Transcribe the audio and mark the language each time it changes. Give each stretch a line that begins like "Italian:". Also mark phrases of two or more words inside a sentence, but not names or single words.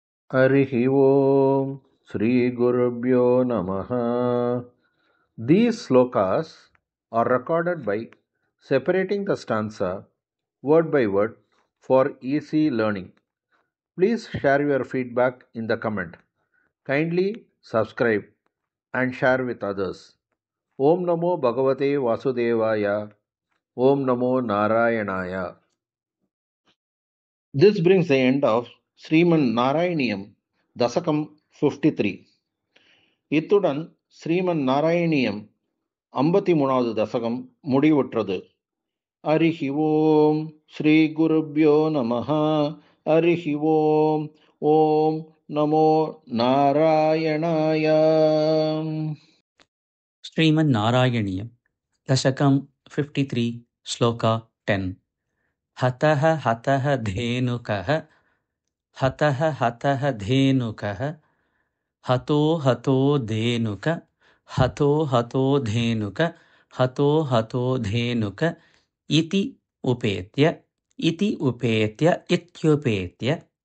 Sanskrit: हरिः ओम् श्रीगुरुभ्यो नमः.
English: These slokas are recorded by separating the stanza word by word for easy learning. Please share your feedback in the comment. Kindly subscribe and share with others.
Sanskrit: ओम् नमो भगवते वासुदेवाय. ओम् नमो नारायणाय.
English: This brings the end of Sriman Narayaniyam Dasakam 53.
Tamil: இத்துடன் ஸ்ரீமன் நாராயணியம் 53வது தசகம் முடிவுற்றது.
Sanskrit: हरिः ओम् श्री गुरुभ्यो नमः. हरिः ओम्. ओम् नमो नारायणाय. श्रीमन्नारायणीयं दशकं 53 श्लोका 10 हतः हतः धेनुकः हतः हतः धेनुकः हतो हतो धेनुक हतो हतो धेनुक हतो हतो धेनुक इति उपेत्य इत्युपेत्य